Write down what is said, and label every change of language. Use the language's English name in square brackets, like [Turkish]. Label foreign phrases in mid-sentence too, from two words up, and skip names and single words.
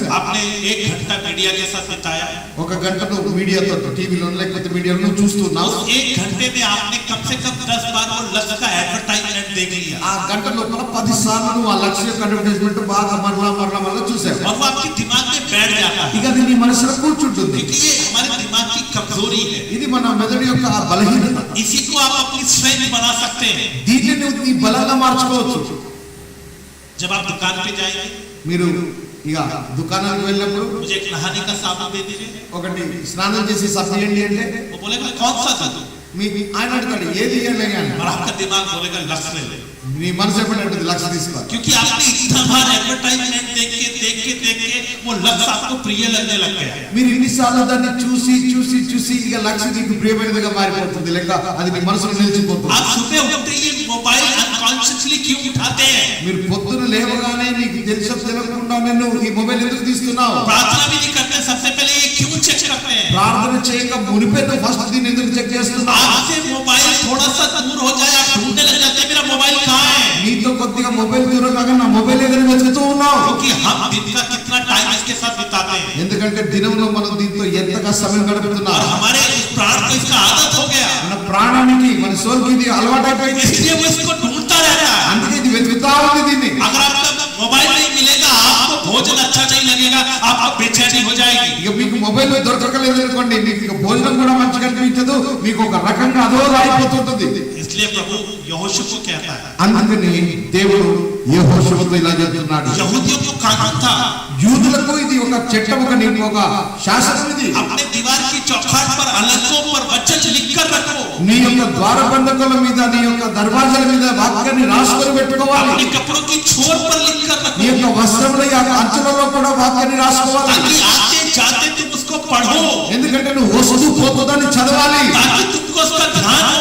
[Hindi] आपने 1 घंटा मीडिया के साथ बिताया, [Telugu] ఒక గంటను మీడియాతో టీవీలో లేకపోతే మీడియాలో చూస్తున్నావు. [Hindi] उस 1 घंटे में आपने कम से कम 10 बार वो लक्स का एडवर्टाइजमेंट देख लिया [Telugu] ఆ గంట లోపల 10 సార్లు నువ్వు ఆ లక్స్ యొక్క అడ్వర్టైజ్మెంట్ బాగా మరలా చూసావు. [Hindi] और वो आपके दिमाग में बैठ जाता है, [Telugu] ఇక అది నీ మనసులో కూర్చుంటుంది. [Hindi] क्योंकि ये हमारे दिमाग की कमजोरी है। [Telugu] ఇది మన మెదడు యొక్క బలహీనత. [Hindi] इसी को आप अपनी स्ट्रेंथ बना सकते हैं। [Telugu] దీన్ని నువ్వు నీ బలంగా మార్చుకోవచ్చు. [Hindi] जब आप दुकान पे जाएंगे, [Telugu] మీరు ఇక దుకాణానికి వెళ్ళినప్పుడు [Hindi] मुझे एक नहाने का साबुन दे दीजिए, [Telugu] ఒకటి స్నానం చేసి సబ్బు ఇవ్వండి అంటే [Hindi] वो बोलेगा कौन सा दूं? [Telugu] ఆయన అడుగుతాడు ఏది ఇవ్వాలి అని. [Hindi] और आपका दिमाग बोलेगा लक्स ले ले, [Telugu] నీ మనసు ఎప్పుడు లక్ష తీసుకో. [Hindi] क्योंकि आपने इतना बार एडवर्टाइजमेंट देख के वो लक्स आपको प्रिय लगने लग गया। [Telugu] మీరు ఇన్నిసార్లు దాన్ని చూసి ఇక లక్ష నీకు ప్రియమైనదిగా మారిపోతుంది, లేక అది నీ మనసులో నిలిచిపోతుంది. [Hindi] आप सुबह उठते ही मोबाइल अनकॉन्शियसली क्यों उठाते हैं? [Telugu] మీరు పొద్దున లేవగానే నీకు తెలుసో తెలియకుండా నేను ఈ మొబైల్ ఎందుకు తీస్తున్నావు? [Hindi] प्रार्थना भी नहीं करते सबसे पहले ये क्यों चेक करते हैं? [Telugu] ప్రార్థన చేయక మునిపే నువ్వు ఫస్ట్ దీన్ని ఎందుకు చెక్ చేస్తున్నావు? [Hindi] आपसे मोबाइल थोड़ा सा दूर हो जाए आप ढूंढने लग जाते हैं मेरा मोबाइल कहाँ है? [Telugu] నీతో కొద్దిగా మొబైల్ దూరంగా నా మొబైల్ ఏదైనా వెతుకుతూ ఉన్నావు. [Hindi] क्योंकि हम दिन का कितना टाइम इसके साथ बिताते हैं [Telugu] ఎందుకంటే దినంలో మనం దీంతో ఎంతగా సమయం గడుపుతున్నాం. [Hindi] और हमारे इस प्राण को इसका आदत हो गया, [Telugu] మన ప్రాణానికి మన సోల్కి ఇది అలవాటైపోయింది. [Hindi] इसलिए वो इसको ढूंढता रहता है। [Telugu] అందుకే ఇది వెతుకుతా ఉంది దీన్ని. [Hindi] अगर आपका मोबाइल नहीं मिलेगा आपको भोजन अच्छा नहीं लगेगा, आपको बेचैनी हो जाएगी। [Telugu] ఇక మీకు మొబైల్ దొరకలేదు అనుకోండి, మీకు ఇక భోజనం కూడా మంచిగా అనిపించదు, మీకు ఒక రకంగా అదో అయిపోతుంటుంది. [Hindi] इसलिए प्रभु यहोशू को कहता है, [Telugu] అందుకని దేవుడు యెహోషువతో ఇలా చెప్తున్నాడు. [Hindi] यहूदियों को कानून था, [Telugu] యూదులకు ఇది ఒక చట్టం, ఒక శాసనం. ఇది [Hindi] अपने दीवार की चौखट पर अलगों पर वचन लिखकर रखो, [Telugu] నీ యొక్క ద్వారబంధకుల మీద, నీ యొక్క దర్వాజల మీద వాక్యాన్ని రాసుకొని పెట్టుకోవాలి. [Hindi] अपने कपड़ों की छोर पर लिखकर [Telugu] నీ [Hindi] रखो, [Telugu] యొక్క వస్త్రముల యొక్క అంచులలో కూడా వాక్యాన్ని రాసుకోవాలి. [Hindi] ताकि आते जाते तुम उसको पढ़ो, [Telugu] ఎందుకంటే నువ్వు వస్తూ పోతుందని చదవాలి. [Hindi] ताकि तुमको उसका ध्यान हो।